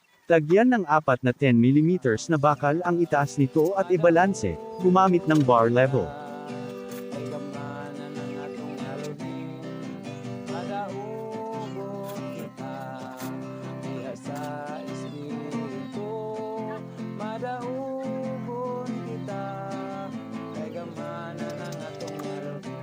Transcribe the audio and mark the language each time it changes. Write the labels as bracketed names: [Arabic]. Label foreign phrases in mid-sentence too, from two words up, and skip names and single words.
[Filipino] Lagyan ng 4 na 10 mm na bakal ang itaas nito at ibalanse, gumamit ng bar level. [Cebuano] Kay gamana ng atong aluhin, madaugon kita, diha sa espiritu, madaugon kita, kay gamana ng atong aluhin.